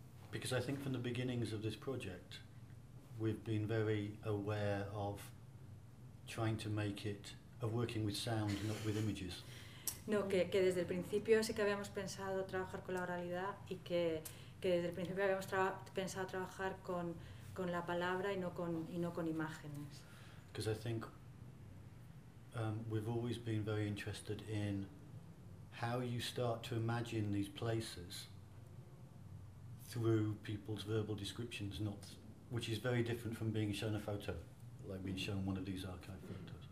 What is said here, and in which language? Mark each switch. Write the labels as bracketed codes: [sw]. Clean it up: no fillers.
[en] because I think from the beginnings of this project, we've been very aware of trying to make it, of working with sound, not with images. [es] No, que desde el principio sí que habíamos pensado trabajar con la oralidad y que desde el principio habíamos pensado trabajar con la palabra y no con imágenes. [en] Because I think we've always been very interested in how you start to imagine these places through people's verbal descriptions, not which is very different from being shown a photo, like being shown one of these archive photos.